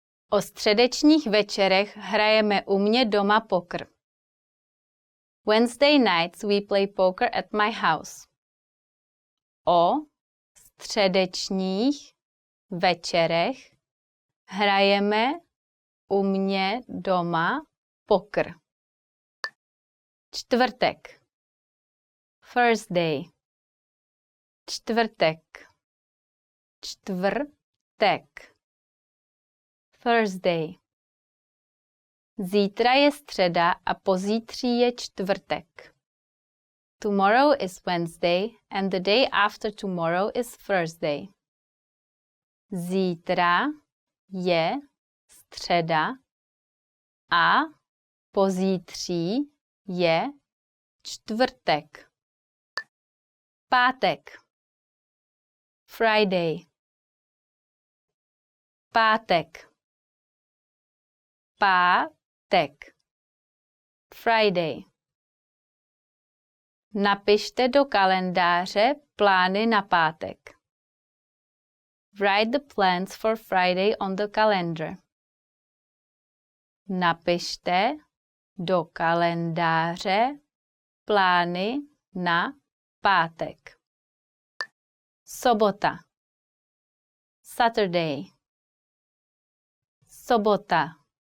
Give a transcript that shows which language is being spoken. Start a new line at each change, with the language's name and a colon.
Czech: O středečních večerech hrajeme u mě doma poker.
English: Wednesday nights we play poker at my house.
Czech: O středečních večerech hrajeme u mě doma poker. Čtvrtek. Thursday. Čtvrtek. Čtvrtek. Thursday. Zítra je středa a pozítří je čtvrtek.
English: Tomorrow is Wednesday and the day after tomorrow is Thursday.
Czech: Zítra je středa a pozítří je čtvrtek. Pátek. Friday. Pátek. Pátek. Friday. Napište do kalendáře plány na pátek.
English: Write the plans for Friday on the calendar.
Czech: Napište do kalendáře plány na pátek. Sobota. Saturday. Sobota.